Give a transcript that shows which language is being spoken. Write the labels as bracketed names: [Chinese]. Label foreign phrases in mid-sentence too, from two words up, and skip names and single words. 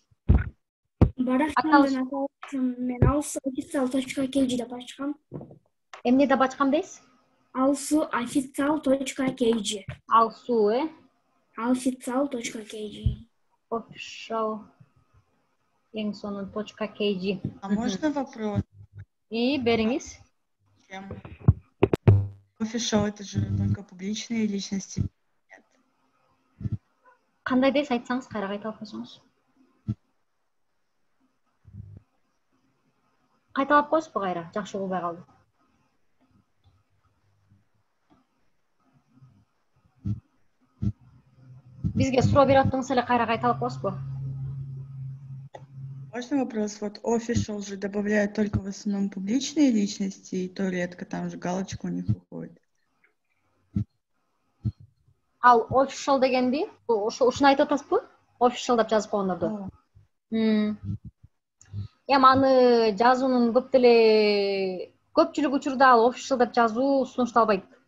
[Kyrgyz] Баракчамдын аталышын мен alsuofficial.kg деп ачкам. Эмне деп ачкам дейсиз? alsuofficial.kg. Алсу, Official.kg. Official. Ең сонун .kg. [Russian] А можно вопрос? [Kyrgyz] Бериңиз. [Russian] Official это же только публичные личности. [Kyrgyz] Кандай дейсиз, айтсаңыз, кайра кайталап койсоңуз. Кайталап койсузбу кайра? Жакшы угубай калдым. Бизге суроо берип аттыңыз эле, кайра кайталап койсузбу? [Russian] Можно вопрос? Вот official же добавляют только в основном публичные личности, и то редко там же галочка у них уходит. [Kyrgyz] Ал official дегенди, ушуну айтып атасызбы? Official деп жазып койгондорду. Аны жазуунун көпчүлүк учурда ал official деп жазуу сунушталбайт.